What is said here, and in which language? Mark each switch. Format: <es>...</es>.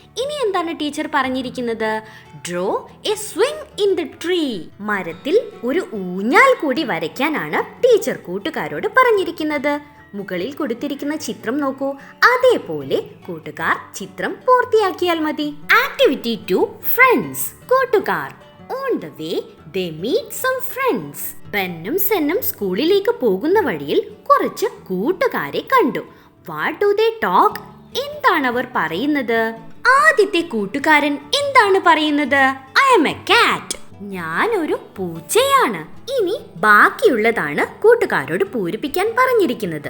<ml>ഇനി എന്താണ് ടീച്ചർ പറഞ്ഞിരിക്കുന്നത്?</ml> <en>Draw a swing in the tree.</en> <ml>മരത്തിൽ ഒരു ഊഞ്ഞാൽ കൂടി വരയ്ക്കാനാണ് ടീച്ചർ കൂട്ടുകാരോട് പറഞ്ഞിരിക്കുന്നത്. മുകളിൽ കൊടുത്തിരിക്കുന്ന ചിത്രം നോക്കൂ. അതേപോലെ കൂട്ടുകാർ ചിത്രം പൂർത്തിയാക്കിയാൽ മതി.</ml> <en>Activity 2, friends. കൂട്ടുകാർ. On the way they meet some friends.</en> <ml>ബെന്നും സെന്നും സ്കൂളിലേക്ക് പോകുന്ന വഴിയിൽ കുറച്ച് കൂട്ടുകാരെ കണ്ടു.</ml> <en>What do they talk?</en> <ml>എന്താണ് അവർ പറയുന്നത്? ആദ്യത്തെ കൂട്ടുകാരൻ എന്താണ് പറയുന്നത്?</ml> <en>I am a cat.</en> <ml>ഞാനൊരു പൂച്ചയാണ്. ഇനി ബാക്കിയുള്ളതാണ് കൂട്ടുകാരോട് പൂരിപ്പിക്കാൻ പറഞ്ഞിരിക്കുന്നത്.</ml>